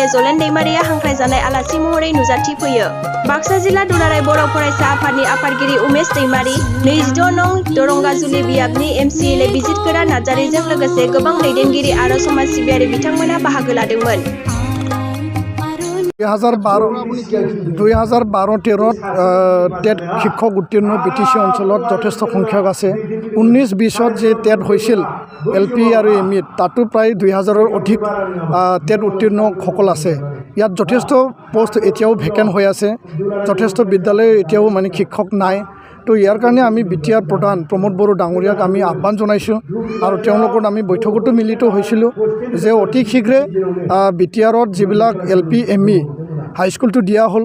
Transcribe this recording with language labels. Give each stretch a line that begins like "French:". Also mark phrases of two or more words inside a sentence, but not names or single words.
Bodo: जलेन दैमारिया हांख्रायजानाय आलासि महरै नुजाथिफैयो। बाक्सा जिल्ला दुलाराय बर' फरायसा आफादनि आफादगिरि उमेश दैमारि, 26 नं दरंगाजुलि बियाबनि एम.सि.एल.ए. बिजितगोरा नार्जारिजों लोगोसे गोबां दैदेनगिरि आरो समाज सिबियारि बिथांमोना बाहागो लादोंमोन।
Assamese: 2012-13 টেট শিক্ষক উত্তীৰ্ণ BTC অঞ্চলত যথেষ্ট সংখ্যক আছে। 19-20 যে টেট হৈছিল LP আৰু ME তাতো প্ৰায় 2000ৰ অধিক টেট উত্তীৰ্ণসকল আছে। ইয়াত যথেষ্ট পোষ্ট এতিয়াও ভেকেন্ট হৈ আছে। যথেষ্ট বিদ্যালয় এতিয়াও মানে শিক্ষক নাই। তো ইয়াৰ কাৰণে আমি BTR প্ৰধান প্ৰমোদ বড়ো ডাঙৰীয়াক আমি আহ্বান জনাইছোঁ আৰু তেওঁলোকৰ আমি বৈঠকতো মিলিত হৈছিলোঁ যে অতি শীঘ্ৰে BTRত যিবিলাক LP ME হাইস্কুলটো দিয়া হ'ল।